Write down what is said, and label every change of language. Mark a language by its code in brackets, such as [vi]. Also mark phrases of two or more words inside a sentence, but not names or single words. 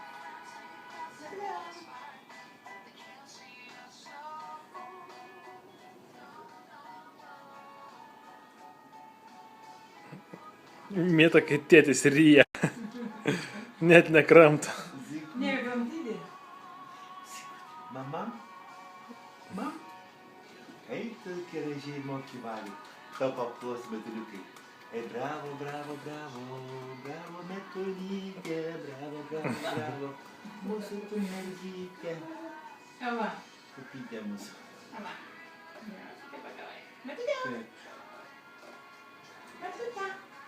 [lt] Mėta, kai tėtis ryja. Net nekramta. Ne, kramtydė. Mama? Mam? Kaip tu gražiai moki valgyti. Tau paplos metuliukai. Ei, bravo, bravo, bravo, bravo metulytė, bravo, bravo, bravo. Mūsų tu mergytė. Eva. Pupytė mūsų. Eva. Taip pat davai. Metutė. Taip. Metutė.